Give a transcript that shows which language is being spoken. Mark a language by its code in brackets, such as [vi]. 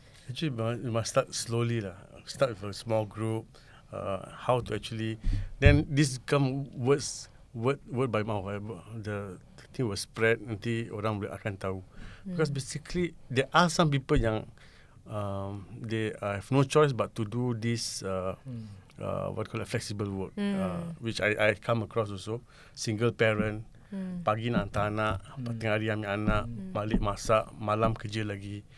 [en] Actually, you must start slowly lah. Start with a small group. How to actually, then this come word by mouth. The thing will spread, [ms] nanti orang boleh akan tahu. [en] Because basically there are some people yang they have no choice but to do this what call it flexible work, which I come across also. [ms] Single parent, pagi nak hantar anak, tengah hari ambil anak, balik masak, malam kerja lagi.